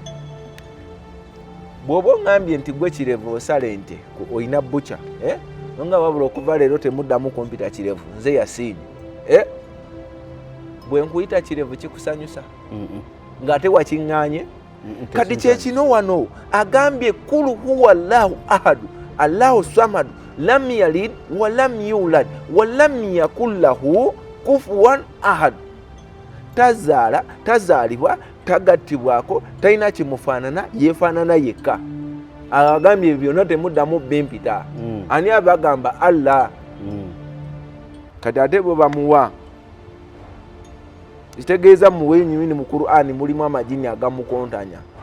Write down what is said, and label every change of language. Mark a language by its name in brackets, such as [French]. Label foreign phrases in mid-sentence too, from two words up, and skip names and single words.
[Ganda] Bw'oba oŋŋambye nti gwe Kirevu osale nte olina bbuca nga wabula okuva leero temuddamu kumpita Kirevu nze Yasiini bwe nkuyita Kirevu kikusanyusa ng'ate wakiŋŋaanye. Kati kyekino wano agambye [Arabic] قل هو الله أحد الله الصمد لم يلد و لم يولد و لم يكن له كفوا أحد. [Ganda] Tazaalibwa, tagattibwako, talina kimufaanana, yeefaanana yekka. Agambye byonna temuddamu bimpita. Ani abagamba? Allah. Kati ate bwe bamuwa kitegeeza mu wenyini mu Qur'ani mulimu amajini agamukontanya.